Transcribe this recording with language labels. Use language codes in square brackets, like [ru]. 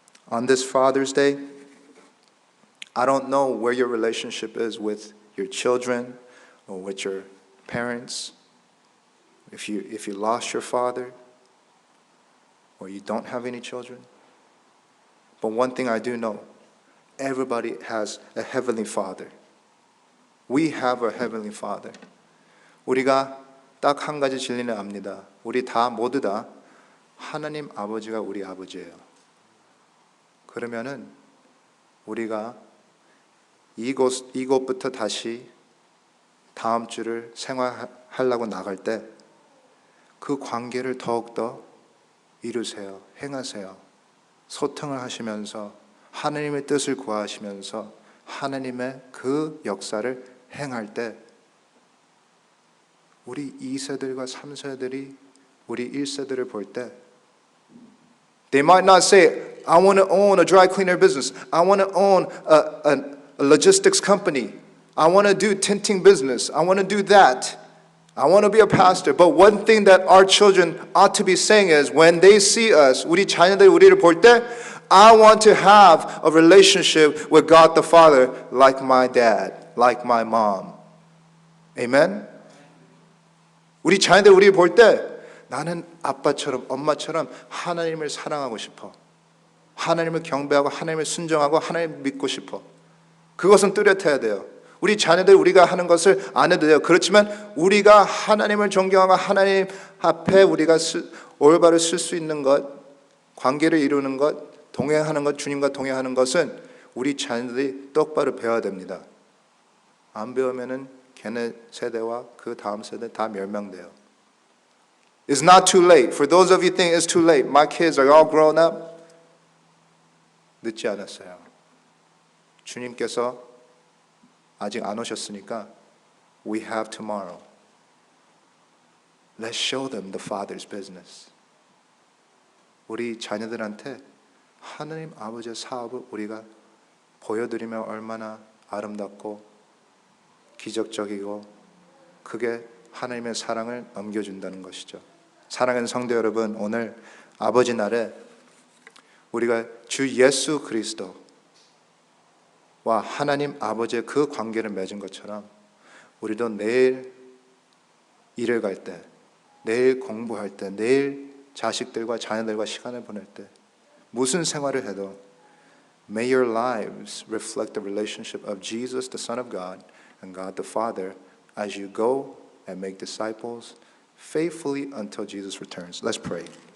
[en] On this Father's Day, I don't know where your relationship is with your children or with your parents. If you lost your father or you don't have any children. But one thing I do know, everybody has a heavenly Father. We have a heavenly Father. [ko] 우리가 딱 한 가지 진리는 압니다. 우리 모두 다 하나님 아버지가 우리 아버지예요. 그러면은 우리가 이곳부터 다시 다음 주를 생활하려고 나갈 때 그 관계를 더욱더 이루세요. 행하세요. 소통을 하시면서 하나님의 뜻을 구하시면서 하나님의 그 역사를 행할 때 우리 2세들과 3세들이 우리 1세들을 볼 때 [en] They might not say, I want to own a dry cleaner business. I want to own a logistics company. I want to do tinting business. I want to do that. I want to be a pastor. But one thing that our children ought to be saying is when they see us, [ko] 우리 자녀들이 우리를 볼 때 [en] I want to have a relationship with God the Father like my dad, like my mom. Amen? [ko] 우리 자녀들이 우리를 볼 때 나는 아빠처럼 엄마처럼 하나님을 사랑하고 싶어. 하나님을 경배하고 하나님을 순종하고 하나님을 믿고 싶어. 그것은 뚜렷해야 돼요. 우리 자녀들 우리가 하는 것을 안 해도 돼요. 그렇지만 우리가 하나님을 존경하고 하나님 앞에 우리가 올바로 쓸 수 있는 것, 관계를 이루는 것, 동행하는 것, 주님과 동행하는 것은 우리 자녀들이 똑바로 배워야 됩니다. 안 배우면은 걔네 세대와 그 다음 세대 다 멸망돼요. [en] It's not too late. For those of you think it's too late. My kids are all grown up. [ko] 늦지 않았어요. 주님께서 아직 안 오셨으니까 [en] we have tomorrow. Let's show them the Father's business. [ko] 우리 자녀들한테 하나님 아버지의 사업을 우리가 보여드리면 얼마나 아름답고 기적적이고 그게 하나님의 사랑을 넘겨준다는 것이죠. 사랑하는 성도 여러분, 오늘 아버지 날에 우리가 주 예수 그리스도와 하나님 아버지의 그 관계를 맺은 것처럼 우리도 내일 일을 갈 때, 내일 공부할 때, 내일 자식들과 자녀들과 시간을 보낼 때, 무슨 생활을 해도 [en] may your lives reflect the relationship of Jesus, the Son of God, and God the Father as you go and make disciples faithfully until Jesus returns. Let's pray.